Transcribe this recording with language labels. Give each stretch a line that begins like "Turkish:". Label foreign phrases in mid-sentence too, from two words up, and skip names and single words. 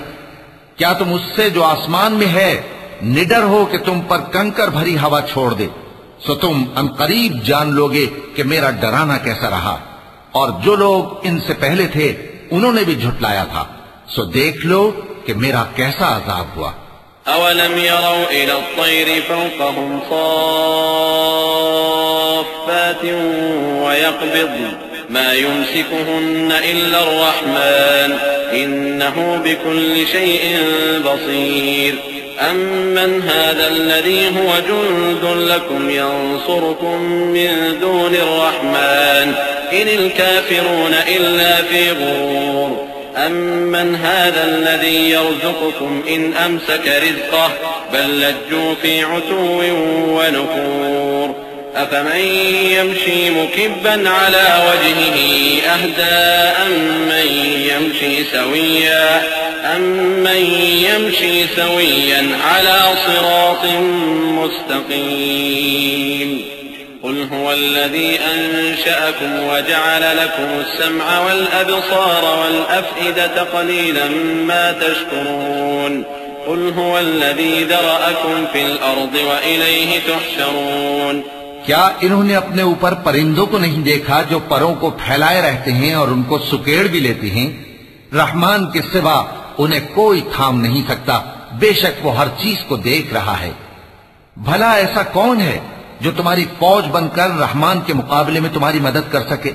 Urdu: کیا تم اس سے جو آسمان میں ہے نڈر ہو کہ تم پر کنکر بھری ہوا چھوڑ دے? سو تم عنقریب جان لوگے کہ میرا ڈرانا کیسا رہا. اور جو لوگ ان سے پہلے تھے انہوں نے بھی جھٹلایا تھا، سو دیکھ لو کہ میرا کیسا عذاب ہوا.
Arabic: أولم يروا إلى الطير فوقهم صافات ويقبضن ما يمسكهن إلا الرحمن إنه بكل شيء بصير أمن هذا الذي هو جند لكم ينصركم من دون الرحمن إن الكافرون إلا في غرور أمن هذا الذي يرزقكم إن أمسك رزقه بل لجوا في عتو ونفور أفمن يمشي مكبا على وجهه أهدى أمن يمشي سويا على صراط مستقيم قل هو الذي أنشأكم وجعل لكم السمع والأبصار والأفئدة قليلا ما تشكرون قل هو الذي ذرأكم في الأرض وإليه تحشرون.
Urdu: کیا انہوں نے اپنے اوپر پرندوں کو نہیں دیکھا جو پروں کو پھیلائے رہتے ہیں اور ان کو سکیڑ بھی لیتے ہیں? رحمان کے سوا انہیں کوئی تھام نہیں سکتا، بےشک وہ ہر چیز کو دیکھ رہا ہے. بھلا ایسا کون ہے جو تمہاری فوج بنکر رحمان کے مقابلے میں تمہاری مدد کر سکے?